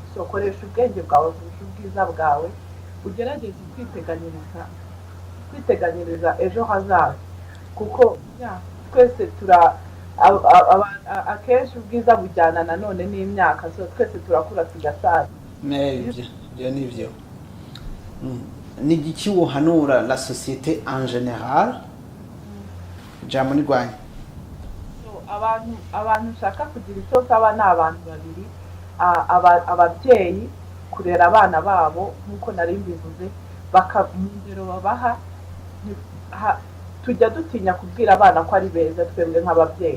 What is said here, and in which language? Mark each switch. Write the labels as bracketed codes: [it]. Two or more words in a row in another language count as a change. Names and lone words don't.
[rw] So koresha ubwenge bwawe kurusha ubwiza bwawe ugerageze kwiteganyiriza ejo hazaza kuko twese akenshi ubwiza bujyana nanone n'imyaka. So twese turakura tugasaza. Ibyo ni byo. Ni igiki wohanura [fr] la société en général [rw] jambo ni Rwanda? So abantu ushaka kugira icyo saba ni abantu babiri, ababyeyi kurera abana babo nk'uko nari mbivuze bakamundero babaha. Tujya dutinya kubwira abana ko ari beza twebwe nk'ababyeyi.